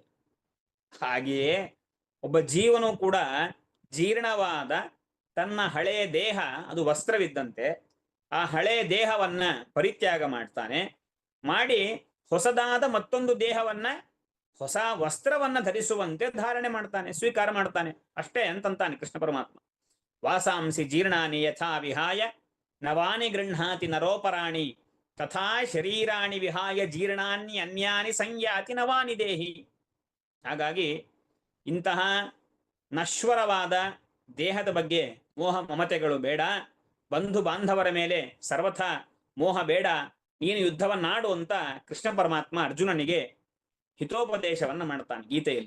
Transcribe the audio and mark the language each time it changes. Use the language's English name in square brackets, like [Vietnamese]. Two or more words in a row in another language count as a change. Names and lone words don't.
[Kannada] ಹಾಗೆಯೇ ಒಬ್ಬ ಜೀವನು ಕೂಡ ಜೀರ್ಣವಾದ ತನ್ನ ಹಳೆಯ ದೇಹ, ಅದು ವಸ್ತ್ರವಿದ್ದಂತೆ, ಆ ಹಳೆಯ ದೇಹವನ್ನ ಪರಿತ್ಯಾಗ ಮಾಡ್ತಾನೆ. ಮಾಡಿ ಹೊಸದಾದ ಮತ್ತೊಂದು ದೇಹವನ್ನ, ಹೊಸ ವಸ್ತ್ರವನ್ನ ಧರಿಸುವಂತೆ ಧಾರಣೆ ಮಾಡ್ತಾನೆ, ಸ್ವೀಕಾರ ಮಾಡ್ತಾನೆ. ಅಷ್ಟೇ ಅಂತಂತಾನೆ ಕೃಷ್ಣ ಪರಮಾತ್ಮ. [Sanskrit] ವಾಸಾಂಸಿ ಜೀರ್ಣಾನಿ ಯಥಾ ವಿಹಾಯ ನವಾನಿ ಗೃಹಾತಿ ನರೋಪರಾಣಿ ತಥಾ ಶರೀರಾಣಿ ವಿಹಾಯ ಜೀರ್ಣಾನಿ ಅನ್ಯಾನಿ ಸಂಯಾತಿ ನವಾನಿ ದೇಹಿ. [Kannada] ಹಾಗಾಗಿ ಇಂತಹ ನಶ್ವರವಾದ ದೇಹದ ಬಗ್ಗೆ ಮೋಹ ಮಮತೆಗಳು ಬೇಡ. ಬಂಧು ಬಾಂಧವರ ಮೇಲೆ ಸರ್ವಥಾ ಮೋಹ ಬೇಡ. ನೀನು ಯುದ್ಧವನ್ನಾಡು ಅಂತ ಕೃಷ್ಣ ಪರಮಾತ್ಮ ಅರ್ಜುನನಿಗೆ ಹಿತೋಪದೇಶವನ್ನ ಮಾಡ್ತಾನೆ ಗೀತೆಯಲ್ಲಿ.